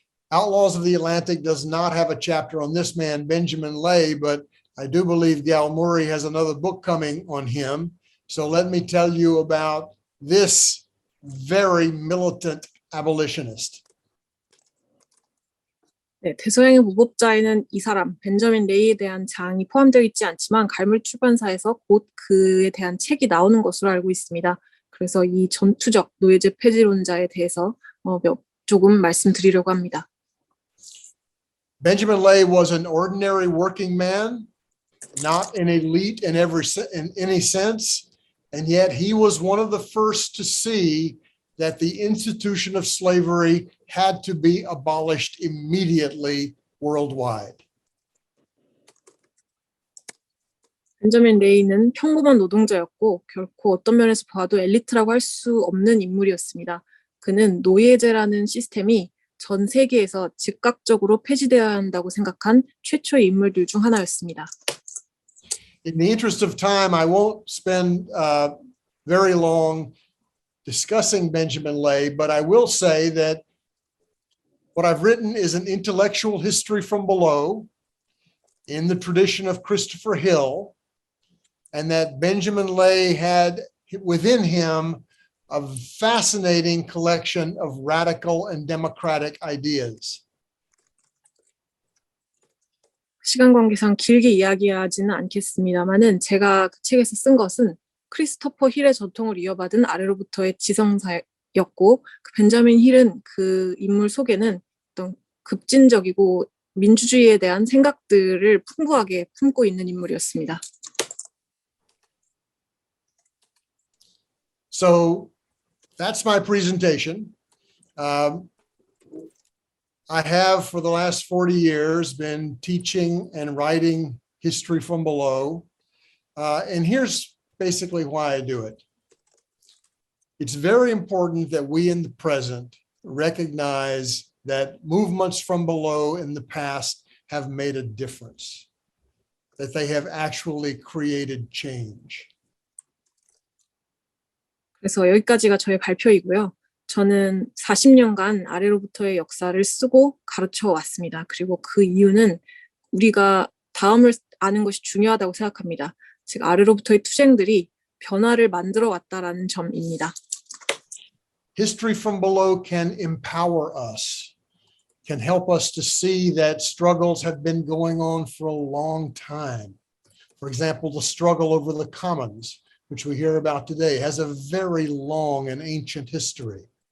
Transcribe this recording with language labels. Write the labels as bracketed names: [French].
[English] Outlaws of the Atlantic does not have a chapter on this man, Benjamin Lay, but I do believe Gal Murray has another book coming on him. So let me tell you about this very militant abolitionist. [Korean] 네, 대서양의 무법자에는 이 사람 벤저민 레이에 대한 장이 포함되어 있지 않지만 갈물 출판사에서 곧 그에 대한 책이 나오는 것으로 알고 있습니다. 그래서 이 전투적 노예제 폐지론자에 대해서 조금 말씀드리려고 합니다. [English] Benjamin Lay was an ordinary working man, not an elite in any sense, and yet he was one of the first to see that the institution of slavery had to be abolished immediately worldwide. [Korean] 벤저민 레이는 평범한 노동자였고 결코 어떤 면에서 봐도 엘리트라고 할 수 없는 인물이었습니다. 그는 노예제라는 시스템이 전 세계에서 즉각적으로 폐지되어야 한다고 생각한 최초의 인물들 중 하나였습니다. [English] In the interest of time, I won't spend very long discussing Benjamin Lay, but I will say that what I've written is an intellectual history from below in the tradition of Christopher Hill, and that Benjamin Lay had within him a fascinating collection of radical and democratic ideas. [Korean] 시간 관계상 길게 이야기하지는 않겠습니다만은 제가 그 책에서 쓴 것은 크리스토퍼 힐의 전통을 이어받은 아래로부터의 지성사였고 그 벤자민 힐은 그 인물 속에는 어떤 급진적이고 민주주의에 대한 생각들을 풍부하게 품고 있는 인물이었습니다. [English] So that's my presentation. I have for the last 40 years been teaching and writing history from below. And here's basically why I do it. It's very important that we in the present recognize that movements from below in the past have made a difference, that they have actually created change. [Korean] 그래서 여기까지가 저의 발표이고요. 저는 40년간 아래로부터의 역사를 쓰고 가르쳐 왔습니다. 그리고 그 이유는 우리가 다음을 아는 것이 중요하다고 생각합니다. 즉 아래로부터의 투쟁들이 변화를 만들어 왔다라는 점입니다. [English] History from below can empower us, can help us to see that struggles have been going on for a long time. For example, the struggle over the commons, which we hear about today, has a very long and ancient history.